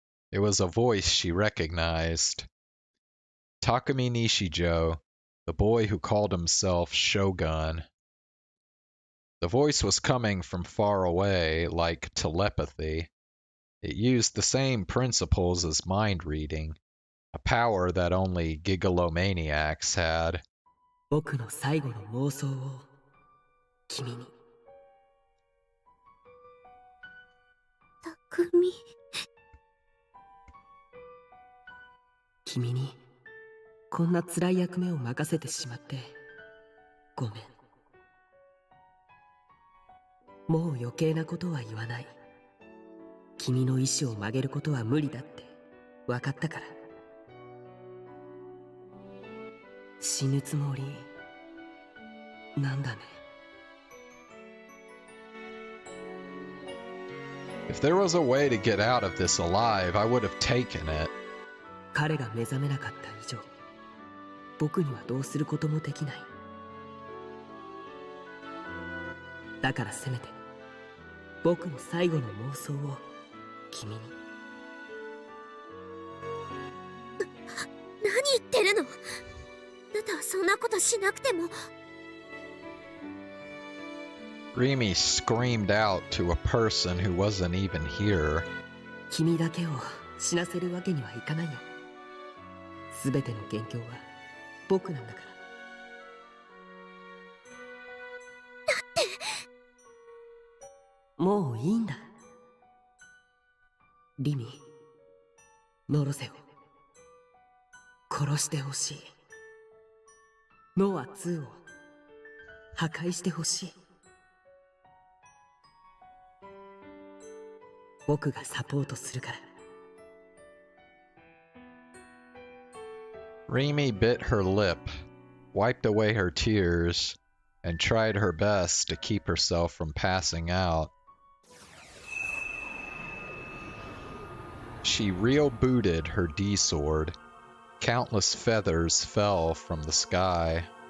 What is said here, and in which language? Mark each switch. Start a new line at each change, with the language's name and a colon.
English: It was a voice she recognized. Takumi Nishijo, the boy who called himself Shogun. The voice was coming from far away, like telepathy. It used the same principles as mind reading, a power that only gigalomaniacs had.
Japanese: 僕の最後の妄想を君に。匠。君にこんな辛い役目を任せてしまってごめん。もう余計なことは言わない。君の意志を曲げることは無理だって分かったから。死ぬつもりなんだね。
English: If there was a way to get out of this alive, I would have taken it.
Japanese: 彼が目覚めなかった以上、僕にはどうすることもできない。だからせめて僕の最後の妄想を君に。何言ってるの？あなたはそんなことしなくても。
English: Rimi screamed out to a person who wasn't even here.
Japanese: 君だけを死なせるわけにはいかないよ。すべての元凶は僕なんだから。だってもういいんだ。リミ、ノロセを殺してほしい。ノア2を破壊してほしい。僕がサポートするから。
English: Rimi bit her lip, wiped away her tears, and tried her best to keep herself from passing out. She real-booted her D-sword. Countless feathers fell from the sky.